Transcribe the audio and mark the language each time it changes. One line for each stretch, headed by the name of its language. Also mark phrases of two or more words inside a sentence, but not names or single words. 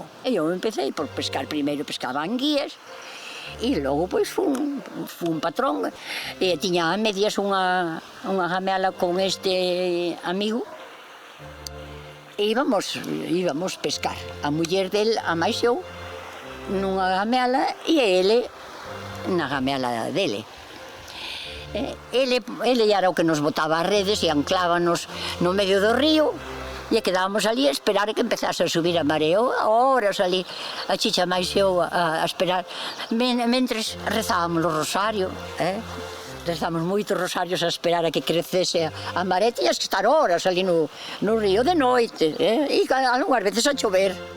Galician: Eu empecei por pescar, primeiro pescava anguias e logo pois fui um patrão e tinha a medias uma ramela com este amigo e íbamos pescar. A mulher dele, a mais eu, numa ramela e ele na ramela dele. Ele era o que nos botaba as redes e anclábanos no medio do río e quedábamos ali a esperar que empezase a subir a mareo, horas ali, a chicha máis eu a esperar, mentres rezábamos o rosario, rezábamos moitos rosarios a esperar a que crecese a maré, tiñas que estar horas ali no río de noite, e algunhas veces a chover.